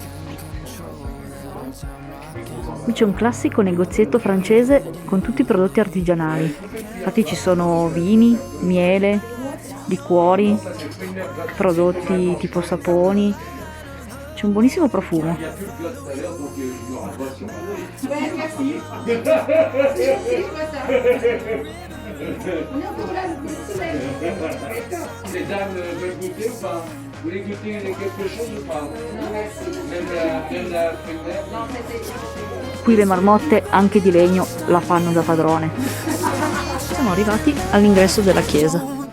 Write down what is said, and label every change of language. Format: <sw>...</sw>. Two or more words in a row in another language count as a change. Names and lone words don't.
<it>Qui c'è un classico negozietto francese con tutti i prodotti artigianali. Infatti ci sono vini, miele, liquori, prodotti tipo saponi. C'è un buonissimo profumo.</it> <fr>Les dames veulent goûter ou pas? Vous voulez goûter quelque chose ou pas? Même la</fr> <it>Qui le marmotte, anche di legno, la fanno da padrone. Siamo arrivati all'ingresso della chiesa.</it>